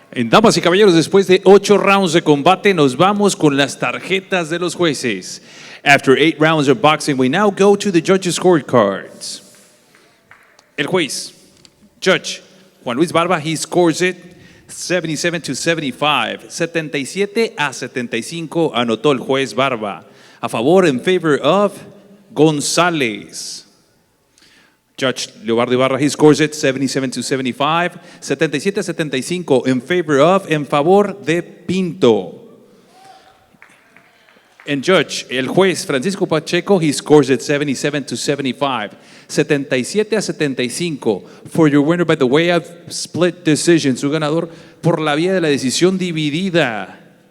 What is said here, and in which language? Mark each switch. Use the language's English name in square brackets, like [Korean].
[Spanish] Damas y caballeros, después de 8 rounds de combate, nos vamos con las tarjetas de los jueces. [English] After 8 rounds of boxing, we now go to the judges' scorecards. [Spanish] El juez, [English] Judge Juan Luis Barba, he scores it 77-75. [Spanish] 77-75 anotó el juez Barba. A favor, [English] in favor of Gonzalez. Judge Leobardo Ibarra, he scores it 77-75. 77-75 in favor de Pinto. And Judge, [Spanish] el juez [English] Francisco Pacheco, he scores it 77-75. 77-75 for your winner by the way of split decision. [Spanish] Su ganador por la vía de la decisión dividida.